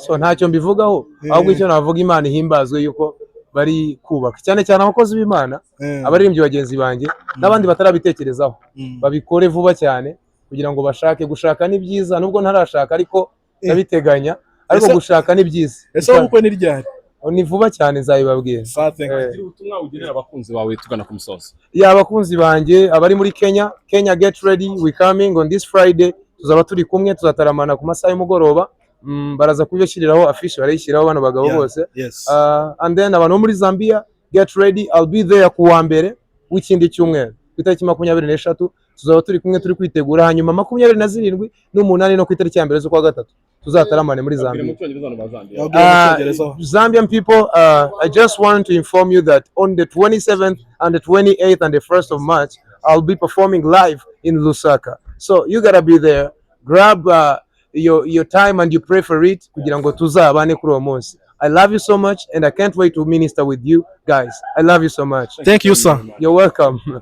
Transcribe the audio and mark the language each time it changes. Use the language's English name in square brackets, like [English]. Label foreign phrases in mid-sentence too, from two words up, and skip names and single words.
[Kinyarwanda] So ntacyo mbivugaho, ahubwo icyo navuga, Imana ihimbazwe yuko bari kubaka, cyane cyane abakozi b'Imana, abaririmbyi bagenzi banjye n'abandi batarabitekerezaho, babikore vuba cyane, kugira ngo gushaka ni byiza. Nubwo ntarashaka, ariko ndabiteganya, ariko gushaka ni byiza. Ese ubukwe ni ryari? Ni vuba cyane, nzabibabwira. Ubutumwa ugenera abakunzi bawe tugana ku musozo. Abakunzi banjye abari muri Kenya, [English] get ready, we coming on this Friday. [Kinyarwanda] Tuzaba turi kumwe, tuzataramana ku masaha y'umugoroba. Baraza kubishyiriraho affiche, barayishyiraho bano bagabo bose. [English] And then [Kinyarwanda] abantu muri Zambia, [English] get ready, I'll be there [Kinyarwanda] ku wa mbere w'ikindi cyumweru, ku itariki 23 tuzaba turi kumwe, turi kwitegura. Hanyuma 27 n'umunani no ku itariki ya mbere z'ukwa gatatu tuzataramane muri Zambia. [English] Zambian people, I just want to inform you that on the 27th and the 28th and the 1st of March, I'll be performing live in Lusaka. So you gotta be there. Grab your time and you pray for it, [Kinyarwanda] kugira ngo tuzabane kuri uwo munsi. [English] I love you so much and I can't wait to minister with you guys. I love you so much. Thank you, sir. You're welcome.